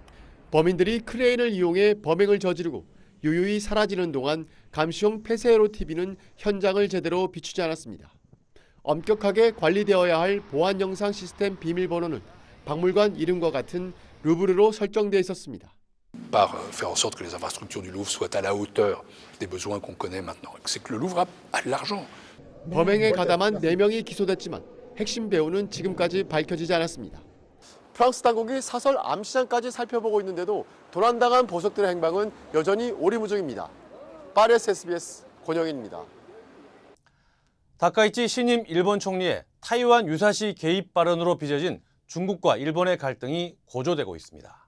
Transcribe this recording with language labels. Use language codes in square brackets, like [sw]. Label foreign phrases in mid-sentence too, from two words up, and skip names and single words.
[ko] 범인들이 크레인을 이용해 범행을 저지르고 유유히 사라지는 동안 감시용 폐쇄회로 TV는 현장을 제대로 비추지 않았습니다. 엄격하게 관리되어야 할 보안 영상 시스템 비밀번호는 박물관 이름과 같은 루브르로 설정돼 있었습니다. [fr] Par faire en sorte que les infrastructures du Louvre soient à la hauteur des besoins qu'on connaît maintenant. C'est que le Louvre a de l'argent. [ko] 범행에 가담한 4명이 기소됐지만 핵심 배우는 지금까지 밝혀지지 않았습니다. 프랑스 당국이 사설 암시장까지 살펴보고 있는데도 도난당한 보석들의 행방은 여전히 오리무중입니다. 파리스 SBS 권영인입니다. 다카이치 신임 일본 총리의 타이완 유사시 개입 발언으로 빚어진 중국과 일본의 갈등이 고조되고 있습니다.